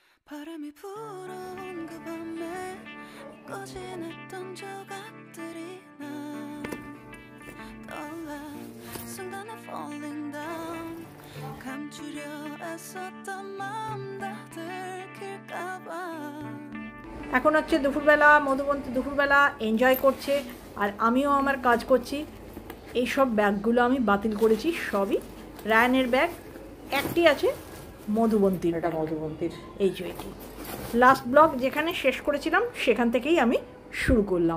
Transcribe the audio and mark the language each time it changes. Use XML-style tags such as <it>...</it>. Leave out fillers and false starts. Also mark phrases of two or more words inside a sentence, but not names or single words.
<ko>바람이 불어온 그 밤에 꺼진했던 조각들이 난 떠올라 순간에</ko> <en>falling down</en> <ko>감추려 애썼던 마음 다 들킬까봐</ko> <bn>এখন হচ্ছে দুপুরবেলা মধুবন্তী দুপুরবেলা এনজয় করছে আর আমিও আমার কাজ করছি। এই সব ব্যাগগুলো আমি বাতিল করেছি, সবই রায়ানের ব্যাগ। একটি আছে মধুবন্তীর, এটা মধুবন্তীর এই যে এটি।</bn> <en>last blog</en> <bn>যেখানে শেষ করেছিলাম সেখান থেকেই আমি শুরু করলাম।</bn>